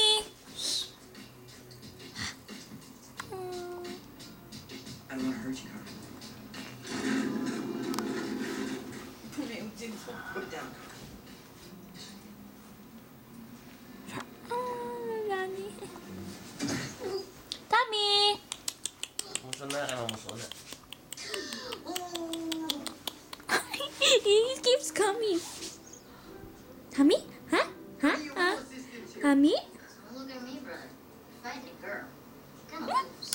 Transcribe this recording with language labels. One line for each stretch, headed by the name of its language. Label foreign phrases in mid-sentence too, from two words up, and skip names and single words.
English: I don't want to hurt you, Carmen. Put down. Oh, Gani. Tommy!
Bambara: Muso na ka na, muso na.
English: He keeps coming. Tommy? Huh? Huh? Tommy? Look at me, brother. Find a girl. Come on.